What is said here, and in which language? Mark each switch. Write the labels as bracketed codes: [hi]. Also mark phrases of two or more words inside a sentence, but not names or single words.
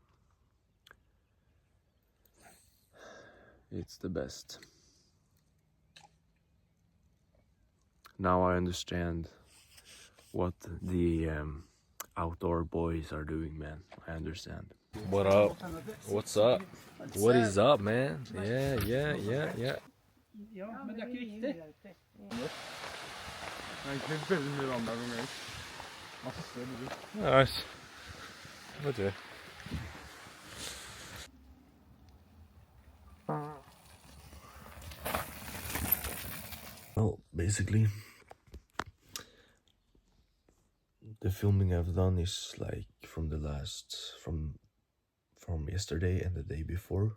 [en] It's the best. Now I understand what the outdoor boys are doing, man. I understand. What up? What's up? What is up, man? Yeah. [no] Ja, men det er ikke viktig. Det er egentlig veldig mye vann der noen ganger. Masse litt. Nice. Vet du. [en] Well, basically, the filming I've done is like from yesterday and the day before.